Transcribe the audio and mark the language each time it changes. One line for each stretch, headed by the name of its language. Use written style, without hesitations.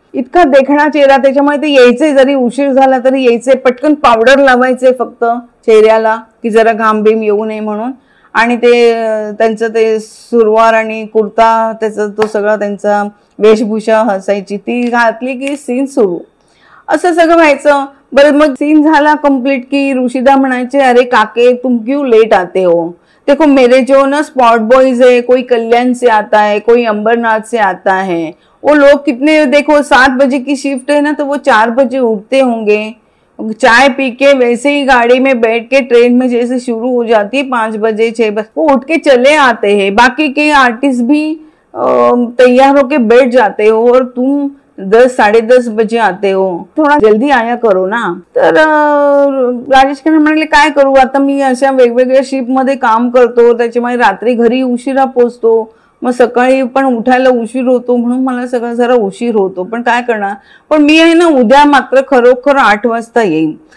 Marathi: इतका देखणा चेहरा, त्याच्यामुळे ते यायचे, जरी उशीर झाला तरी यायचे, पटकन पावडर लावायचे फक्त चेहऱ्याला की जरा घाम बीम येऊ नये म्हणून, आणि त्यांचं ते सुरवार आणि कुर्ता, तो सगळा त्यांचा वेशभूषा असायची, ती घातली की सीन सुरू, असं सगळं व्हायचं। बरं, मग सीन झाला कंप्लीट की ऋषिदा म्हणायचे,
Hindi: अरे काके तुम क्यों लेट आते हो, देखो मेरे जो ना स्पॉट बॉयज है, कोई कल्याण से आता है, कोई अंबरनाथ से आता है, वो लोग कितने, देखो 7 बजे की शिफ्ट है ना, तो वो 4 बजे उठते होंगे, चाय पी के वैसे ही गाड़ी में बैठ के ट्रेन में जैसे शुरू हो जाती है 5 बजे 6 बजे, वो उठ के चले आते हैं। बाकी के आर्टिस्ट भी तैयार होके बैठ जाते हो और तुम 10-10:30 बजे आते हो, थोड़ा जल्दी आया करो ना।
Marathi: तर राजेश खन्ना म्हणाले, काय करू आता, मी अशा वेगवेगळ्या शिफ्ट मध्ये काम करतो, त्याच्यामुळे रात्री घरी उशिरा पोहोचतो, मग सकाळी पण उठायला उशीर होतो, म्हणून मला सगळं जरा उशीर होतो, पण काय करणार, पण मी आहे ना उद्या मात्र खरोखर 8 वाजता येईन।